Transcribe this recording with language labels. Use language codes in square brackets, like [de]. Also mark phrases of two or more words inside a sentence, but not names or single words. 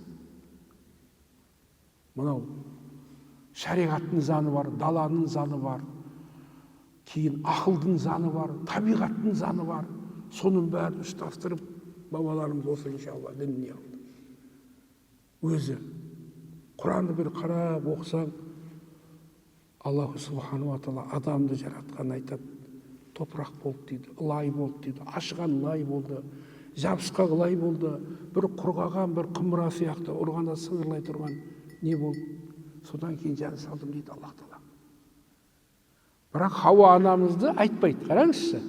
[kk] Мынау шариғаттың заңы бар, даланың заңы бар, кейін ақылдың заңы бар, табиғаттың заңы бар. Соның бәрін ұштастырып, бабаларымыз осы иншалла дініне алды. Өзі Құранды бір қарап оқысаң, [ar] الله سبحانه وتعالى [kk] адамды жаратқан айтады. Топырақ болды дейді, лай болды дейді, ашыған лай болды, жабысқақ лай болды, бір құрғаған бір құмыра сияқты ұрғанда сыңғырлай тұрған не болды. Содан кейін жан салдым дейді Аллах тағала. Бірақ Хауа анамызды айтпайды, қараңызшы.